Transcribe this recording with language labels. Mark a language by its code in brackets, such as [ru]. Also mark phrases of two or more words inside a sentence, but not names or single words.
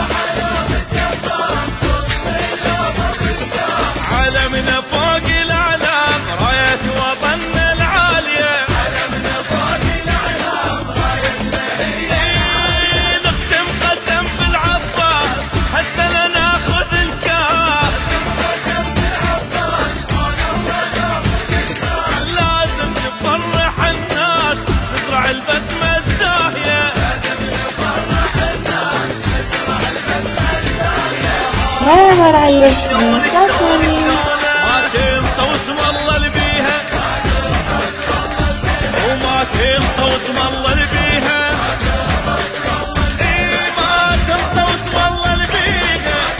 [ar] علمنا فوق الأعلام راية وطننا العالية نقسم قسم بالعباس هسه ناخذ الكاس لازم نفرح الناس نزرع البسمة الزاهية [tr] Bayağı ayrılsın. Zaten. [ar] ما تنسى واسم الله اللي بيها وما تنسى واسم الله اللي بيها ما تنسى واسم الله اللي بيها